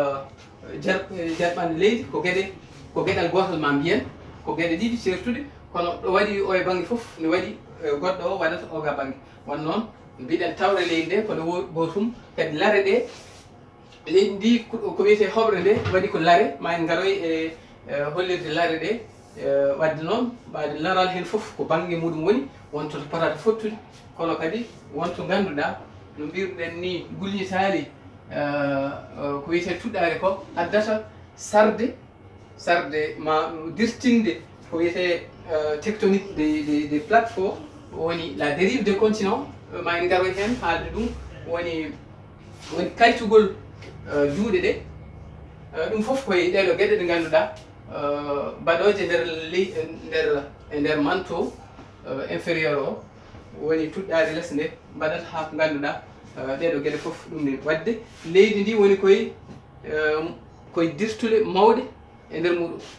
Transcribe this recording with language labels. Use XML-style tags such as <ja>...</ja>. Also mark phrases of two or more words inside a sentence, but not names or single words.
<ff>jerɓande leydi ko gueɗal gotal ma mbiyen ko gueɗe ɗiɗi certude kono ɗo waɗi o e banggue foof ne waɗi goɗɗo o waɗata oga banggue won noon mbiɗen tawre leydi nde kono gotum kadi lare ɗe leydi ndi ko wiyete hoɓre nde waɗi ko lare ma en garoy e hollirde lare ɗe wadde noon ɓade laral hen foof ko banggue muɗum woni wonto to potata fottude kono kadi wonto ganduɗa no mbirɗen ni gulñitali ko wiyete tuɗɗare ko addata sarde ma dirtinde ko wiyete</ff> <fr>tectonique des plaques</fr> <ff>ko woni</ff> <fr>la dérive des continents</fr> <ff>ma en garoy hen haalde ɗum woni kaytugol juuɗe ɗe ɗum foof koye ɗeɗo gueɗe ɗe ganduɗa mbaɗoje nder</ff> <fr>manteau inférieur</fr> <ff>o woni tuɗɗade less nde mbaɗata ha ko ganduɗa ɗeɗo gueɗe foof ɗum ni wadde leydi ndi woni koye dirtude mawɗe e nder muɗum</ff>